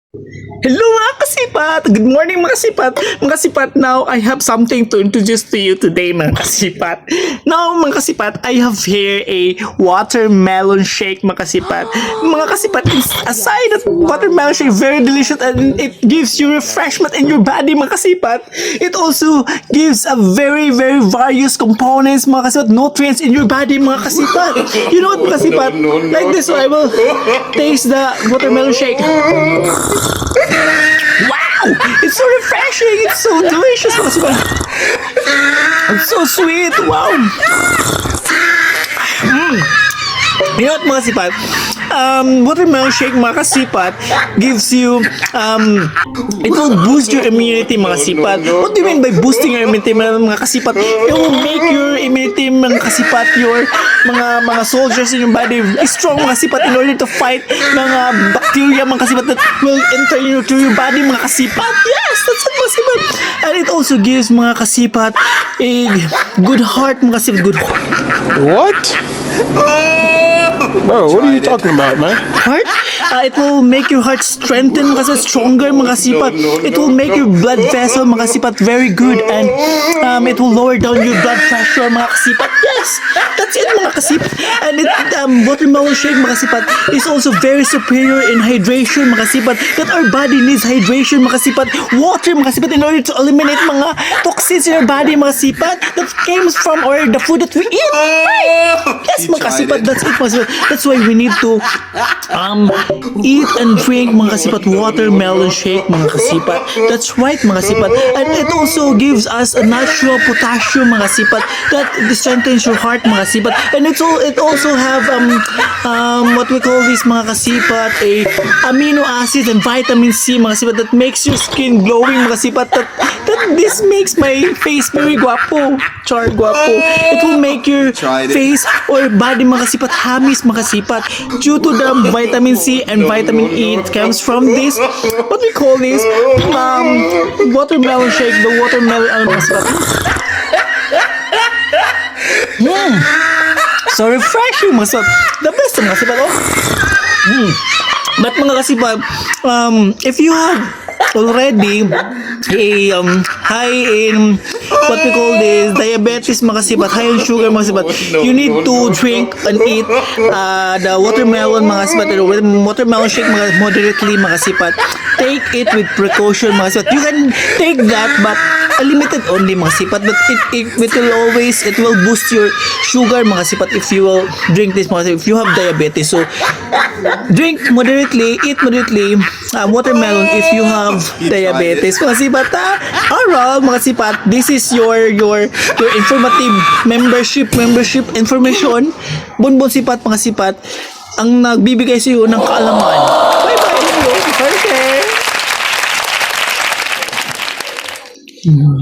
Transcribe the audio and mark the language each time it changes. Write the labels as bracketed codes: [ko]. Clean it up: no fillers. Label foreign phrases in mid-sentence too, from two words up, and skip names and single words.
[en] Hello [tl] mga kasipat! [en] Good morning [tl] mga kasipat! Mga kasipat, [en] now I have something to introduce to you today [tl] mga kasipat. Now mga kasipat, [en] I have here a watermelon shake [tl] mga kasipat. Mga kasipat, [en] aside that watermelon shake very delicious and it gives you refreshment in your body [tl] mga kasipat, [en] it also gives a very various components [tl] mga kasipat, [en] nutrients in your body [tl] mga kasipat. [en] You know what [tl] mga kasipat? [en] Like this, so I will taste the watermelon shake. Wow! It's so refreshing! It's so delicious! It's so sweet! Wow! You know what [tl] mga kasipat? [en] Watermelon shake [tl] mga kasipat [en] gives you, it will boost your immunity [tl] mga kasipat. [en] What do you mean by boosting your immunity [tl] mga kasipat? [en] It will make your immunity [tl] mga kasipat, [en] your mga soldiers in your body strong [tl] mga kasipat [en] in order to fight mga bacteria [tl] mga kasipat [en] that will enter into your body [tl] mga kasipat. [en] Yes! That's it [tl] mga kasipat. [en] And it also gives [tl] mga kasipat [en] a good heart [tl] mga kasipat. [en] Good heart. What? Bro, what are you talking about, man? Heart? It will make your heart strengthen [tl] mga kasipat, [en] stronger [tl] mga kasipat. [en] It will make your blood vessel [tl] mga kasipat [en] very good, and it will lower down your blood pressure [tl] mga kasipat. [en] Yes! That's it [tl] mga kasipat. [en] And it, watermelon shake [tl] mga kasipat [en] is also very superior in hydration [tl] mga kasipat, [en] that our body needs hydration [tl] mga kasipat. [en] Water [tl] mga kasipat [en] in order to eliminate mga toxins in our body [tl] mga kasipat [en] that came from the food that we eat. Right? Yes [tl] mga kasipat, [en] that's it [tl] mga kasipat. [en] That's why we need to eat and drink [tl] mga kasipat [en] watermelon shake [tl] mga kasipat. [en] That's right [tl] mga kasipat. [en] And it also gives us a natural potassium [tl] mga kasipat [en] that strengthens your heart [tl] mga kasipat. [en] And it also have what we call this [tl] mga kasipat, [en] a amino acids and vitamin C [tl] mga kasipat [en] that makes your skin glowing [tl] mga kasipat. [en] That this makes my face very guapo. Char guapo. It will make your face or body [tl] mga kasipat hamis mga kasipat [en] due to the vitamin C and vitamin E. It comes from this, what we call this, watermelon shake. The watermelon [tl] mga kasipat. [en] So refreshing [tl] mga kasipat. [en] The best [tl] mga kasipat. [en] But [tl] mga kasipat, [en] if you have already a high in what we call this diabetes [tl] mga kasipat, [en] high in sugar [tl] mga kasipat, [en] you need to drink and eat the watermelon [tl] mga kasipat, [en] watermelon shake mga moderately [tl] mga kasipat. [en] Take it with precaution [tl] mga kasipat. [en] You can take that but limited only [tl] mga kasipat, [en] but it will boost your sugar [tl] mga kasipat [en] if you will drink this [tl] mga kasipat, [en] if you have diabetes. So drink moderately, eat moderately watermelon if you have diabetes [tl] mga kasipat. Alright mga kasipat, [en] this is your informative membership information. [tl] Bonbon sipat mga kasipat ang nagbibigay sa iyo ng kaalaman. [en] Bye bye. Okay.